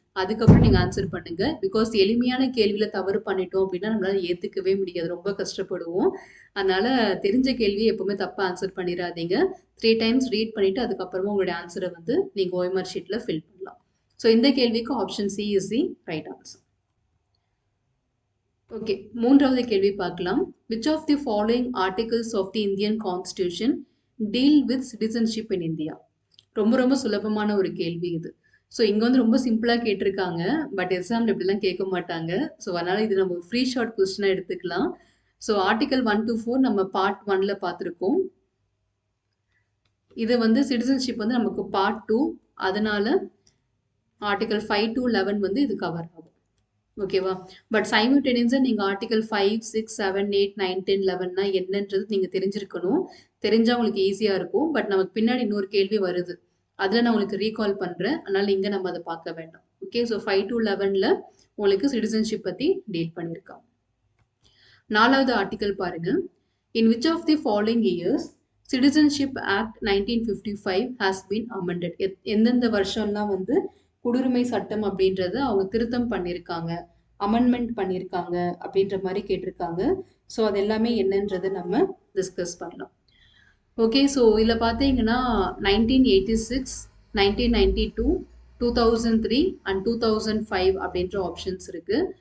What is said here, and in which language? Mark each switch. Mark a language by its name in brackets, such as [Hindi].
[Tamil] அதுக்கப்புறம் நீங்க ஆன்சர் பண்ணுங்க. பிகாஸ் எளிமையான கேள்வியில தவறு பண்ணிட்டோம் அப்படின்னா, நம்மளால ஏத்துக்கவே முடியாது. ரொம்ப கஷ்டப்படுவோம். அதனால தெரிஞ்ச கேள்விய எப்பவுமே தப்பா ஆன்சர் பண்ணிறாதீங்க. 3 டைம்ஸ் ரீட் பண்ணிட்டு அதுக்கப்புறமா உங்களுடைய ஆன்ஸர வந்து நீங்க OMR ஷீட்ல ஃபில் பண்ணலாம். [English] so [Tamil] இந்த கேள்விக்கு [English] Option C is the right answer. [Tamil] Okay. 3வது கேள்வி பார்க்கலாம். [English] Which of the following articles of the Indian Constitution deal with citizenship in India? [Tamil] ரொம்ப ரொம்ப சுலபமான ஒரு கேள்வி இது. ஸோ இங்க வந்து ரொம்ப சிம்பிளா கேட்டிருக்காங்க. பட் எக்ஸாம்ல இப்படிலாம் கேட்க மாட்டாங்க. ஸோ அதனால இது நம்ம ஃப்ரீ ஷார்ட் கொஸ்டினா எடுத்துக்கலாம். ஸோ ஆர்டிகல் 1 to 4 நம்ம பார்ட் 1ல பார்த்துருக்கோம். இது வந்து சிட்டிசன்ஷிப் வந்து நமக்கு பார்ட் 2. அதனால ஆர்டிகல் 5 to 11 வந்து இது கவர் ஆகும். ஓகேவா? பட் சைமல்டேனியஸா நீங்க ஆர்டிகல் 5, 6, 7, 8, 9, 10, 11னா என்னன்றது நீங்க தெரிஞ்சிருக்கணும். தெரிஞ்சா உங்களுக்கு ஈஸியா இருக்கும். பட் நமக்கு பின்னாடி இன்னொரு கேள்வி வருது. அதுல நான் உங்களுக்கு ரீகால் பண்றேன். அதனால இங்க நம்ம அத பார்க்க வேண்டாம். ஓகே. ஸோ 5 to 11ல உங்களுக்கு சிட்டிசன்ஷிப் பத்தி டீல் பண்ணியிருக்காங்க. 4வது ஆர்டிகல் பாருங்க. [English] In which of the following years Citizenship Act 1955 has been amended? [Tamil] எந்தெந்த வருஷம்லாம் வந்து குடியுரிமை சட்டம் அப்படின்றத அவங்க திருத்தம் பண்ணியிருக்காங்க, அமெண்ட்மெண்ட் பண்ணியிருக்காங்க அப்படின்ற மாதிரி கேட்டிருக்காங்க. ஸோ அது எல்லாமே என்னன்றதை நம்ம டிஸ்கஸ் பண்ணலாம். ஓகே. ஸோ இதில் பார்த்தீங்கன்னா 1986, 1992, 2003 அண்ட் 2005 அப்படின்ற ஆப்ஷன்ஸ் இருக்கு.